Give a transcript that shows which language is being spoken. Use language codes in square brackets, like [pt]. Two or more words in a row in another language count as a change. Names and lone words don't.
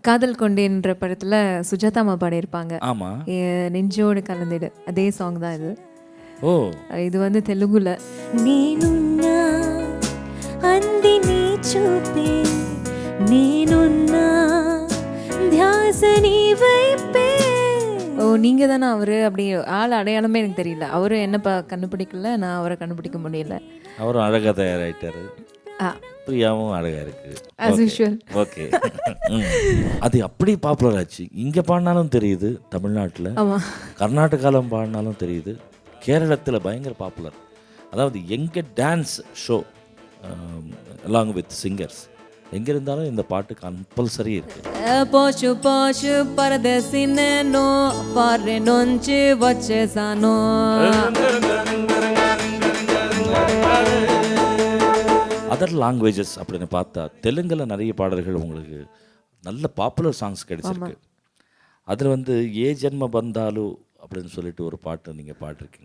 [ta] காதல் கொண்டேன்ற படத்தில் சுஜாதாமா பாடியிருப்பாங்க. ஆமாம். நெஞ்சோடு கலந்துடு அதே சாங் தான் இது. ஓ, இது வந்து தெலுங்குல. [te] నేనున్నా అంది నీ చూపే నేనున్నా ధ్యాస నీ వైపే. [ta] ஓ, நீங்கள் தானே அவர்? அப்படி ஆள் அடையாளமே எனக்கு தெரியல. அவரும் என்ன கண்டுபிடிக்கல, நான் அவரை கண்டுபிடிக்க முடியல. அவரும் அழகாக தயாராகிட்டாரு. ஆ, பிரியாவும் அழகாக இருக்கு. [en] as usual. [ta] ஓகே. அது அப்படி பாப்புலர் ஆச்சு. இங்கே பாடினாலும் தெரியுது தமிழ்நாட்டில், ஆமாம். கர்நாடகாவில் பாடினாலும் தெரியுது, கேரளத்தில் பயங்கர பாப்புலர். அதாவது எங்கே [en] dance show along with singers [ta] எங்கே இருந்தாலும் இந்த பாட்டு கம்பல்சரி இருக்கு. [te] పోచు పోచు పరదేశి నేను ఫారెన్ నుంచి వచ్చేసాను. [en] other languages [ta] அப்படின்னு பார்த்தா தெலுங்கில் நிறைய பாடல்கள் உங்களுக்கு நல்ல [en] popular songs [ta] கிடைச்சிருக்கு. அதில் வந்து ஏ ஜென்ம பந்தாலு அப்படின்னு சொல்லிட்டு ஒரு பாட்டு நீங்கள் பாடிருக்கீங்க.